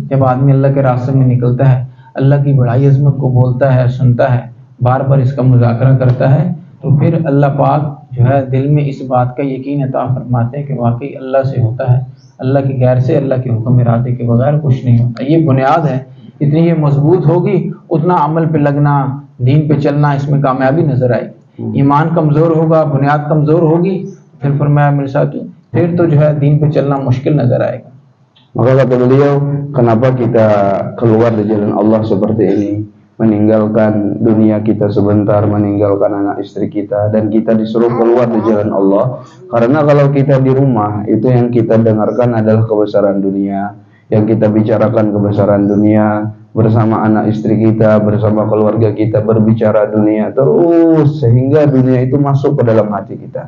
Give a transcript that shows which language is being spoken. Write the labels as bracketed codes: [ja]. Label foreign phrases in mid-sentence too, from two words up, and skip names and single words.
[hi] जब आदमी अल्लाह के रास्ते में निकलता है, अल्लाह की बड़ाई अजमत को बोलता है, सुनता है, बार बार इसका मुज़ाकरा करता है, तो फिर अल्लाह पाक जो है दिल में इस बात का यकीन अता फरमाते हैं कि वाकई अल्लाह से होता है, अल्लाह के गैर से, अल्लाह के हुक्म इरादे के बगैर कुछ नहीं होता। ये बुनियाद है, इतनी ये मजबूत होगी उतना अमल पे लगना, दीन पे चलना, इसमें कामयाबी नजर आएगी। ईमान कमज़ोर होगा, बुनियाद कमज़ोर होगी, फिर फरमाया मेरे साथ, फिर तो जो है दीन पे चलना मुश्किल नजर आएगा। [id] Maka kata beliau, kenapa kita keluar di jalan Allah seperti ini, meninggalkan dunia kita sebentar, meninggalkan anak istri kita, dan kita disuruh keluar di jalan Allah? Karena kalau kita di rumah, itu yang kita dengarkan adalah kebesaran dunia, yang kita bicarakan kebesaran dunia, bersama anak istri kita, bersama keluarga kita, berbicara dunia terus, sehingga dunia itu masuk ke dalam hati kita.